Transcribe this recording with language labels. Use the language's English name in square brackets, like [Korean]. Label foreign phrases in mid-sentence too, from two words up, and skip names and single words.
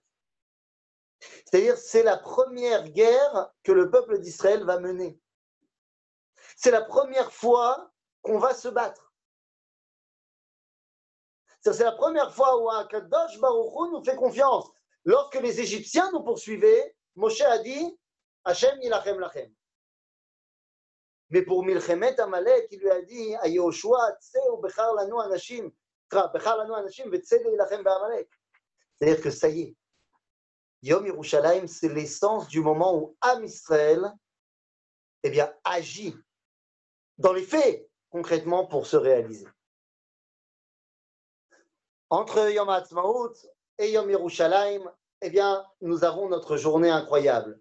[French] C'est-à-dire, c'est la première guerre que le peuple d'Israël va mener. C'est la première fois qu'on va se battre. C'est la première fois où [Hebrew] קדוש ברוך הוא [French] nous fait confiance. Lorsque les Égyptiens nous poursuivaient, Moshe a dit [Hebrew] השם ילחם לכם. [French] Mais pour [Hebrew] מלחמת עמלק, [French] il lui a dit à [Hebrew] יהושע, צא בחר לנו אנשים, בחר לנו אנשים, וצא הילחם בעמלק. [French] C'est-à-dire que ça y est, Yom Yerushalayim, c'est l'essence du moment où Am Israël, eh bien, agit dans les faits, concrètement, pour se réaliser. Entre Yom HaAtzmaut et Yom Yerushalayim, eh bien, nous avons notre journée incroyable.